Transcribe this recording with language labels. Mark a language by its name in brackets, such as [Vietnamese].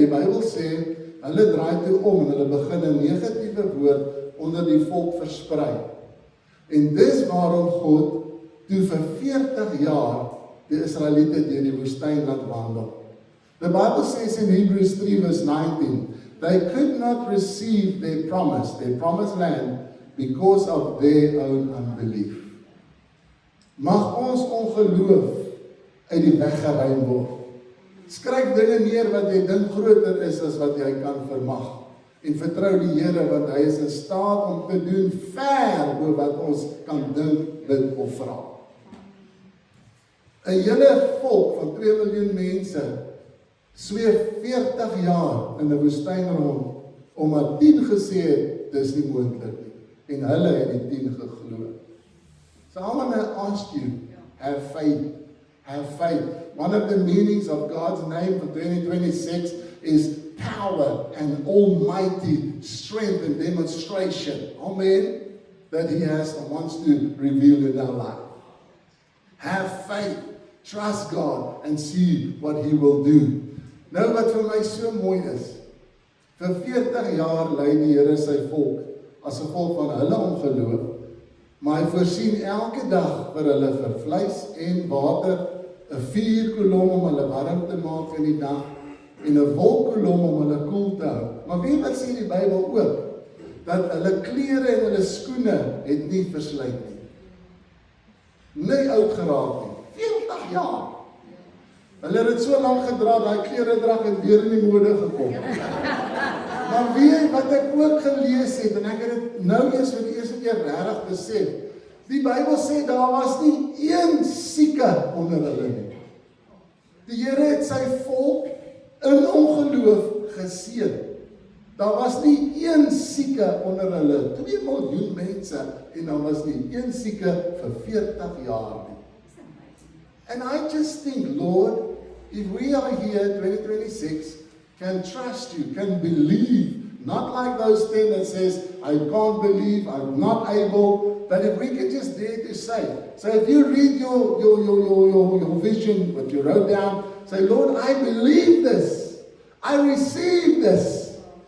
[Afrikaans] Die Bybel sê, hulle draai toe om en hulle begin 'n negatiewe woord onder die volk versprei. En dis waarom God toe vir 40 jaar die Israeliete deur die woestyn laat wandel. [English] The Bible says in Hebrews 3 verse 19, they could not receive their promised land, because of their own unbelief. [Afrikaans] Mag ons ongeloof uit die weg geruim word. Skryf dinge neer wat jy dink groter is as wat jy kan vermag. En vertrou die Here, want hy is in staat om te doen ver bo wat ons kan dink, bid of vra. 'n hele volk van 2 miljoen mense sweef 40 jaar in 'n woestyn rond, omdat 10 gesê het, dis nie moontlik nie. En hulle het die 10 geglo. [English] So I want to ask you, have faith. Have faith. One of the meanings of God's name for 2026 is power and almighty strength and demonstration. Amen. That He has and wants to reveal in our life. Have faith. Trust God and see what He will do. [Afrikaans] Nou wat vir my so mooi is, vir 40 jaar lei die Here sy volk as gevolg van hulle ongeloof, maar hy voorsien elke dag vir hulle vir vleis en water, 'n vuurkolom om hulle warm te maak in die dag en 'n wolkkolom om hulle koel te hou. Maar weet wat sê die Bybel ook? Dat hulle klere en hulle skoene het nie verslyt nie. Nie oud geraak nie. 40 jaar. Hulle het dit so lank gedra, daai kleredrag het weer in die mode gekom. Maar weet jy wat ek ook gelees het, en ek het dit nou eers vir die eerste keer regtig besef. Die Bybel sê daar was nie een sieke onder hulle nie. Die Here het sy volk in ongeloof geseën. Daar was nie een sieke onder hulle, 2 miljoen mense, en daar was nie een sieke vir 40 jaar nie. [English] And I just think, Lord, if we are here 2026, can trust you, can believe, not like those 10 that says, I can't believe, I'm not able, but if we can just dare to say. So if you read your vision, what you wrote down, say, Lord, I believe this, I receive this.